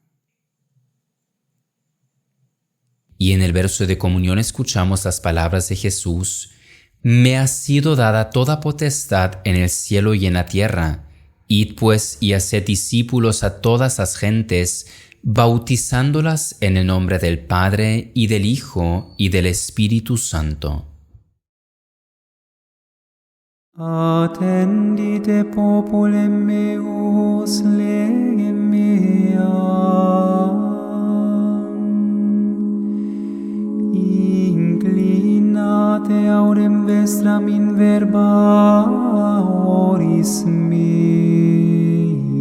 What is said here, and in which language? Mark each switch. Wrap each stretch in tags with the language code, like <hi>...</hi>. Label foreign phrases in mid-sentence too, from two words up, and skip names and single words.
<es>Y en el verso de comunión escuchamos las palabras de Jesús: Me ha sido dada toda potestad en el cielo y en la tierra. Id pues y haced discípulos a todas las gentes, bautizándolas en el nombre del Padre, y del Hijo, y del Espíritu Santo.</es> <la>Attendite populem meus legem meam, inclinate aurem vestram in verba oris mei.</la>